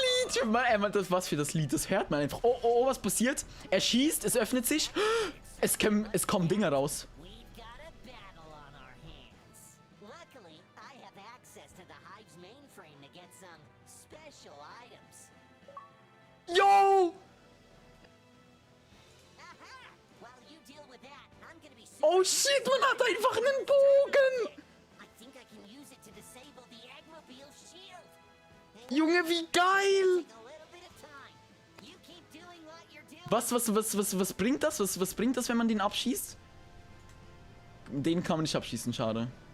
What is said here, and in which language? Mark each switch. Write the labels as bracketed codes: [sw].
[de] Typ, man, das was für das Lied, das hört man einfach. Oh, oh, oh, was passiert? Er schießt, es öffnet sich. Es kommen Dinger raus. [en] We've got a battle on our hands. Luckily, I have access to the Hive's mainframe to get some special items. Yo! Aha! While you deal with that, I'm gonna be Oh shit, [de] man hat einfach einen Bogen. [en] I think I can use it to disable the Eggmobile shield. [de] Junge, wie geil. [en] Take a little bit of time. You keep doing what you're doing. [de] Was bringt das? Was bringt das, wenn man den abschießt? Den kann man nicht abschießen, schade.